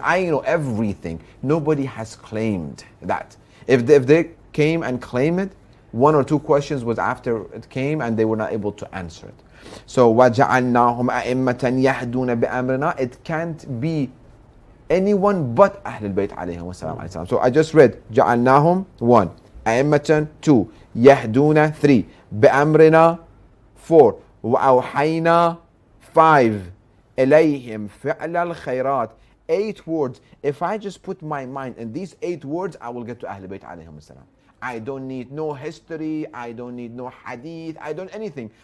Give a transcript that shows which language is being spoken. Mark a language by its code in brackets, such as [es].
[en] I know everything. Nobody has claimed that. If they came and claimed it, 1 or 2 questions was after it came and they were not able to answer it. So [ar] وَجَعَلْنَاهُمْ أَئِمَّةً يَهْدُونَ بِأَمْرِنَا. [en] It can't be anyone but Ahlul Bayt alayhim wa salam. So I just read [ar] جَعَلْنَاهُمْ 1, أئمة 2, يهدون 3, بأمرنا 4, وأوحينا 5, إليهم فعل الخيرات. [en] 8 words. If I just put my mind in these 8 words, I will get to Ahlul Bayt alayhim wa salam. I don't need no history, I don't need no hadith, I don't anything.